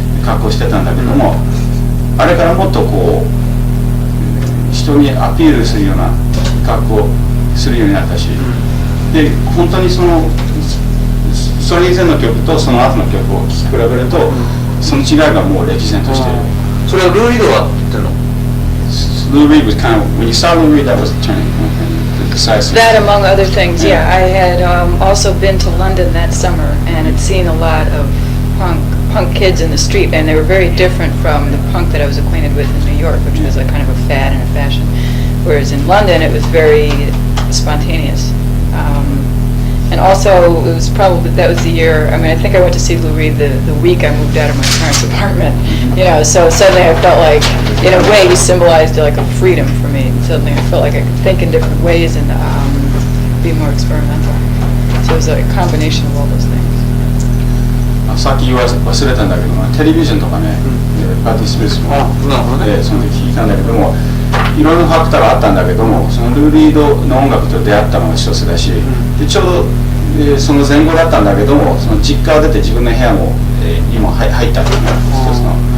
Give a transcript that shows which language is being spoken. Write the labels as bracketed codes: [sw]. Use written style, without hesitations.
[ja] 格好してたんだけども、あれからもっとこう人にアピールするような格好するようになったし、で本当にそれ以前の曲とその後の曲を聴き比べると、その違いがもう歴然としている。それはルー・リードがっての [en] Lou Reed was kind of, when you saw Lou Reed, that was turning decisive. That, among other things, yeah. I had also been to London that summer and had seen a lot of punk kids in the street, and they were very different from the punk that I was acquainted with in New York, which was a kind of a fad and a fashion. Whereas in London, it was very spontaneous. And also, it was probably, that was the year, I mean, I think I went to see Lou Reed the week I moved out of my parents' apartment, you know, so suddenly I felt like, in a way, he symbolized like a freedom for me. And suddenly I felt like I could think in different ways and be more experimental. So it was a combination of all those things. [ja] さっき言わ忘れたんだけども、テレビジョンとかね、パーティースペースも、その時聞いたんだけども、いろいろファクターがあったんだけども、そのルー・リードの音楽と出会ったのが一つだし、でちょうど、その前後だったんだけども、その実家を出て自分の部屋も、にも入ったというのが一つの、